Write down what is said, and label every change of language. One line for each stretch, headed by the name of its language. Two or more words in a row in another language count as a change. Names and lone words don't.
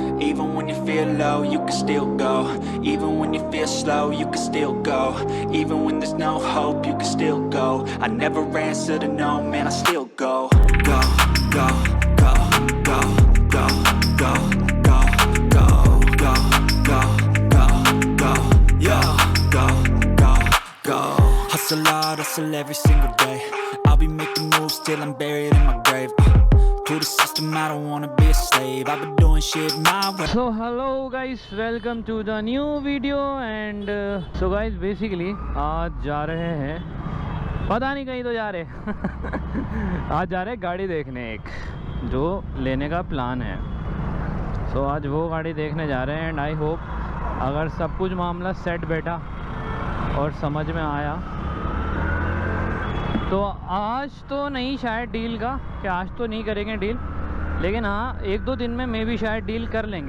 English: Even when you feel low, you can still go. Even when you feel slow, you can still go. Even when there's no hope, you can still go. I never answer to no, man, I still go. Go, go, go, go, go, go, go, go, go, go, go, go, yeah, go, go, go. Hustle hard, hustle every single day. I'll be making moves till I'm buried in my grave. To the system, I don't wanna be a slave. I've been doing shit my way. So hello guys, welcome to the new video and so guys basically
Hindi: आज जा रहे हैं, पता नहीं कहीं तो जा रहे आज जा रहे हैं गाड़ी देखने एक जो लेने का प्लान है। so आज वो गाड़ी देखने जा रहे हैं
English: and I hope
Hindi: अगर सब कुछ मामला सेट बैठा और समझ में आया तो आज तो नहीं शायद डील का कि आज तो नहीं करेंगे डील, लेकिन हाँ एक दो दिन में मे भी शायद डील कर लेंगे।